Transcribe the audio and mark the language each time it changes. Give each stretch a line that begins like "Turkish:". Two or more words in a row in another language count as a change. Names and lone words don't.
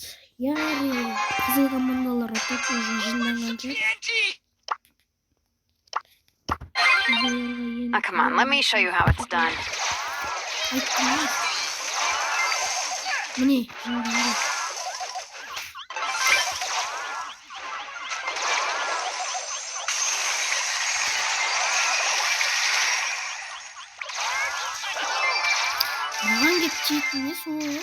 Kazakh: Яғни қызыл командалар ұтады, уже жинданғанша.
English: Now, come on, let me show you how it's done.
Kazakh: Міне, жинданды. Маған кеп тиетін не сол?